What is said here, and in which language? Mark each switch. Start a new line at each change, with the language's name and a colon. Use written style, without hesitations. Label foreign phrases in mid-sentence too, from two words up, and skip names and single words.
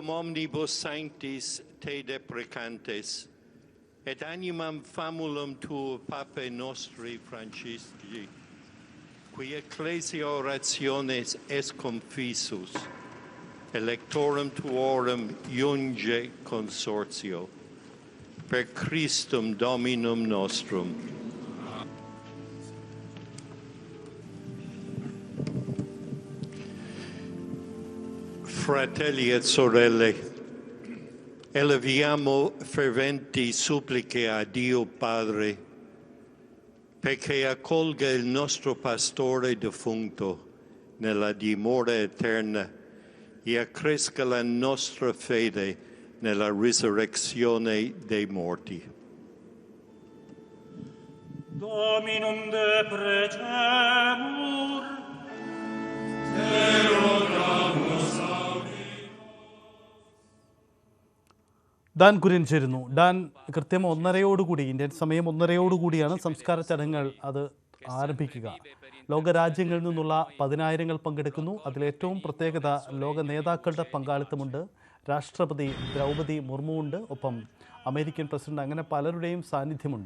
Latin: omnibus sanctis te deprecantes, et animam famulum tuo Pape nostri Francisci, qui ecclesia orationes es confisus, electorum tuorum iunge consortio, per Christum Dominum nostrum.
Italian: Fratelli et sorelle, eleviamo ferventi suppliche a Dio Padre perché accolga il nostro pastore defunto nella dimora eterna e accresca la nostra fede nella risurrezione dei morti.
Latin: Dominum deprecemur, te rogamus
Malayalam: ഡാൻ കുര്യൻ ചേരുന്നു. ഡാൻ, കൃത്യം 1:30 ഇന്ത്യൻ സമയം 1:30 സംസ്കാര ചടങ്ങുകൾ അത് ആരംഭിക്കുക. ലോകരാജ്യങ്ങളിൽ നിന്നുള്ള 10,000 പങ്കെടുക്കുന്നു. അതിലേറ്റവും പ്രത്യേകത ലോക നേതാക്കളുടെ പങ്കാളിത്തമുണ്ട്. രാഷ്ട്രപതി ദ്രൗപദി മുർമു ഉണ്ട്, ഒപ്പം അമേരിക്കൻ പ്രസിഡന്റ്, അങ്ങനെ പലരുടെയും സാന്നിധ്യമുണ്ട്.